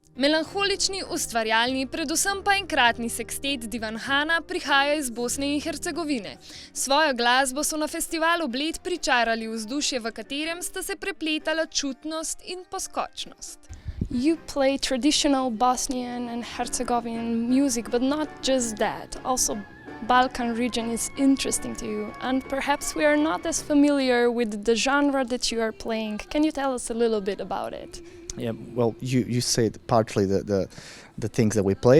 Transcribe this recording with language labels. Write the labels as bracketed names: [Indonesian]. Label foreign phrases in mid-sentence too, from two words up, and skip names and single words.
[Slovenian] Melanholični, ustvarjalni, predvsem pa enkratni sekstet Divanhana prihaja iz Bosne in Hercegovine. Svojo glasbo so na festivalu Bled pričarali vzdušje, v katerem sta se prepletala čutnost in poskočnost. [English] You play traditional Bosnian and Herzegovinian music, but not just that. Also, Balkan region is interesting to you, and perhaps we are not as familiar with the genre that you are playing. Can you tell us a little bit about it? Yeah, well, you said partly the things that we play.